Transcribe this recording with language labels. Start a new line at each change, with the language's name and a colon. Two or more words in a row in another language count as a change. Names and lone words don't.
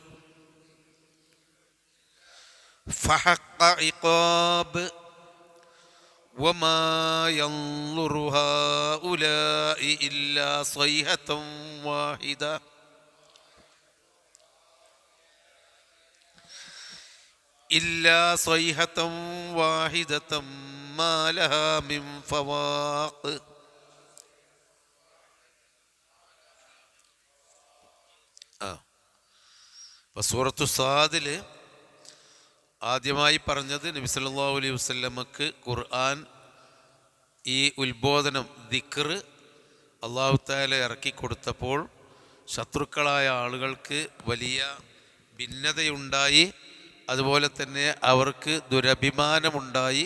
Arabic: فحق عقاب وما ينظر هؤلاء إلا صيحة واحدة ما لها من فواق
Malayalam: സൂറത്തു സാദിൽ ആദ്യമായി പറഞ്ഞത് നബി
Arabic: صلى الله عليه وسلم
Malayalam: ഖുർആൻ ഈ ഉത്ബോധനം ദിക്ർ
Arabic: الله تعالى
Malayalam: ഇറക്കി കൊടുത്തപ്പോൾ ശത്രുക്കളായ ആളുകൾക്ക് വലിയ ഭിന്നതയുണ്ടായി, അതുപോലെ തന്നെ അവർക്ക് ദുരഭിമാനമുണ്ടായി.